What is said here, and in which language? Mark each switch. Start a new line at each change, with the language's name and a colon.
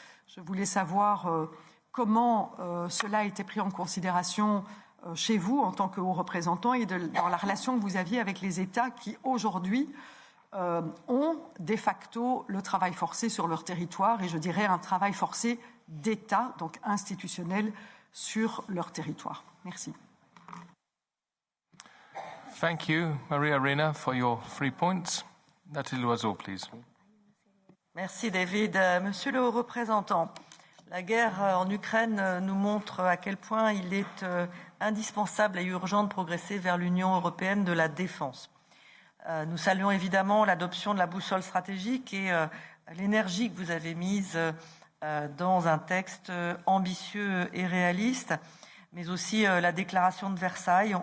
French: Je voulais savoir comment cela a été pris en considération chez vous en tant que haut représentant et dans la relation que vous aviez avec les États qui aujourd'hui ont de facto le travail forcé sur leur territoire et je dirais un travail forcé d'État, donc institutionnels, sur leur territoire. Merci.
English: Thank you, Maria Arena, for your 3 points. Nathalie Loiseau, please.
French: Merci, David. Monsieur le haut représentant, la guerre en Ukraine nous montre à quel point il est indispensable et urgent de progresser vers l'Union européenne de la défense. Nous saluons évidemment l'adoption de la boussole stratégique et l'énergie que vous avez mise dans un texte ambitieux et réaliste, mais aussi la déclaration de Versailles.